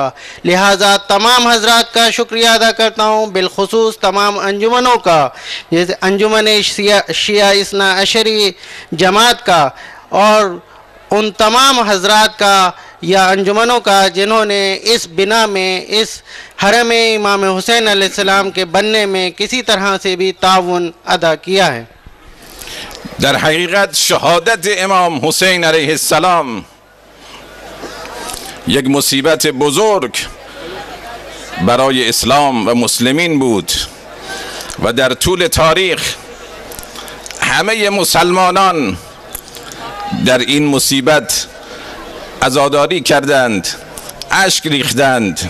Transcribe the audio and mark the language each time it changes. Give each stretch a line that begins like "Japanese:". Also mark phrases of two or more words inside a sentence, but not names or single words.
Hindi: लिहाजा तमाम हज़रात का शुक्रिया अदा करता हूँ, बिलखुसूस तमाम अंजुमनों का, जैसे अंजुमन शिया इस्ना अशरी जमात का और उन तमाम हज़रात का या अंजुमनों का जिन्होंने इस बिना में, इस हरम इमाम हुसैन अलैहिस्सलाम के बनने में किसी तरह से भी ताउन अदा किया है।
Persian: در حقیقت شهادت امام حسین علیه السلام یک مصیبت بزرگ برای اسلام و مسلمین بود و در طول تاریخ همه مسلمانان در این مصیبت عزاداری کردند، اشک ریختند.